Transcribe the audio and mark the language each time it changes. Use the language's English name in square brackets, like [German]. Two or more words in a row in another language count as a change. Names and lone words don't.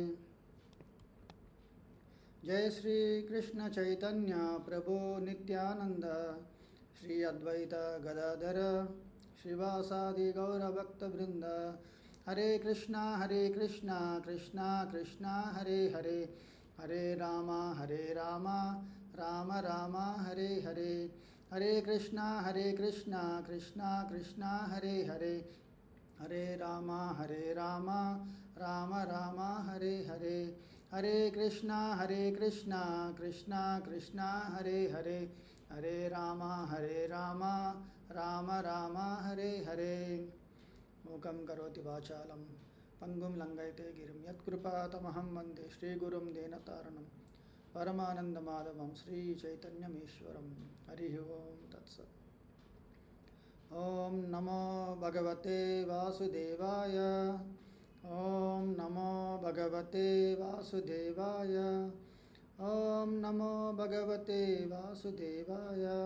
[Sanskrit] జయ శ్రీ కృష్ణ చైతన్య ప్రభు నిత్యానంద శ్రీ అద్వైత గదాధర శ్రీవాసాది గౌరభక్తవృంద. హరే కృష్ణ కృష్ణ కృష్ణ హరే హరే, హరే రామ రామ రామ హరే హరే. హరే కృష్ణ కృష్ణ కృష్ణ హరే హరే, హరే రామ రామ రామ హరే హరే. హరే కృష్ణ కృష్ణ కృష్ణ హరే హరే, హరే రామ రామ రామ హరే హరే. మూకం కరోతి వాచాలం పంగుం లంఘయతే గిరిం యత్కృపాతమహం వందే శ్రీగురుం దీనతారణం పరమానందమాధవం శ్రీచైతన్యమీశ్వరం. హరి ఓం తత్సత్. ఓం నమో భగవతే వాసుదేవాయ, ఓం నమో భగవతే వాసుదేవాయ, ఓం నమో భగవతే వాసుదేవాయ.